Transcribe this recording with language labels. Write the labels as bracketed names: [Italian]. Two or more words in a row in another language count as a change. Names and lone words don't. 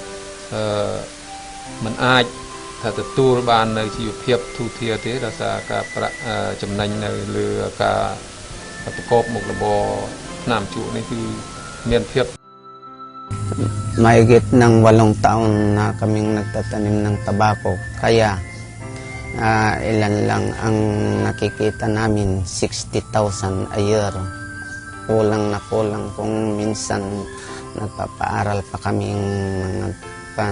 [Khmer] មិនអាចថាទទួលបាននៅជីវភាពទូធាទេដោយសារការប្រាក់ចំណេញនៅលើការប្រកបមុខរបរថ្នាំជក់នេះគឺ [Filipino] Mahigit ng 8 taon na kaming nagtatanim ng tabako. Kaya ilan lang ang nakikita namin, 60,000 [English] a year. [Filipino] Kulang na kulang kung minsan nagpapaaral pa kaming mga pan.